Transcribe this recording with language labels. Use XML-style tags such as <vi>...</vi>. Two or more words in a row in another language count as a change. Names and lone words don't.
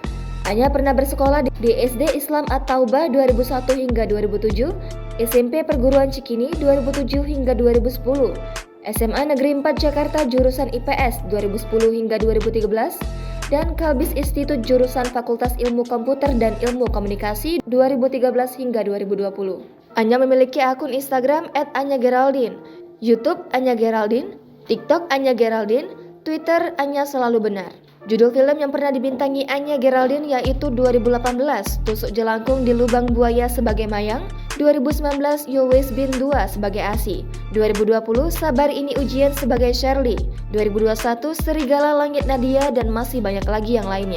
<id>Anya pernah bersekolah di SD Islam At-Taubah 2001 hingga 2007, SMP Perguruan Cikini 2007 hingga 2010, SMA Negeri 4 Jakarta jurusan IPS 2010 hingga 2013, dan Kalbis Institut jurusan Fakultas Ilmu Komputer dan Ilmu Komunikasi 2013 hingga 2020. Anya memiliki akun Instagram @Anya_Geraldine, YouTube Anya Geraldine, TikTok Anya Geraldine, Twitter Anya Selalu Benar. Judul film yang pernah dibintangi Anya Geraldine yaitu 2018 Tusuk Jelangkung di Lubang Buaya sebagai Mayang, 2019 You Always Been 2 sebagai Asi, 2020 Sabar Ini Ujian sebagai Shirley, 2021 Serigala Langit Nadia, dan masih banyak lagi yang lainnya.</id>